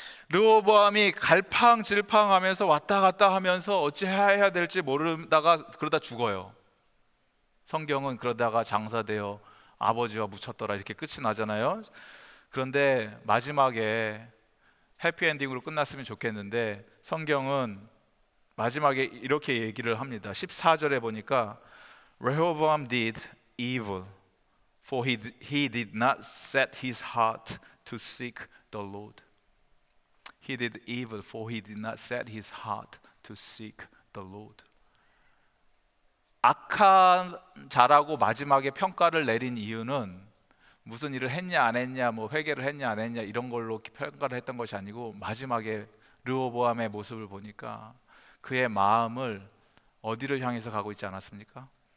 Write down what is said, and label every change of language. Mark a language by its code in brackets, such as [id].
[ko] 르호보암이 갈팡질팡하면서 왔다 갔다 하면서 어찌해야 될지 모르다가 그러다 죽어요. 성경은 그러다가 장사되어 아버지와 묻혔더라 이렇게 끝이 나잖아요. 그런데 마지막에 해피엔딩으로 끝났으면 좋겠는데 성경은 마지막에 이렇게 얘기를 합니다. 14절에 보니까 [en] Rehoboam did evil, for he did not set his heart to seek the Lord. He did evil, for he did not set his heart to seek the Lord. [ko] 악한 자라고 마지막에 평가를 내린 이유는 무슨 일을 했냐 안 했냐, 뭐 회개를 했냐 안 했냐 이런 걸로 평가를 했던 것이 아니고, 마지막에 르호보암의 모습을 보니까 그의 마음을 어디를 향해서 가고 있지 않았습니까?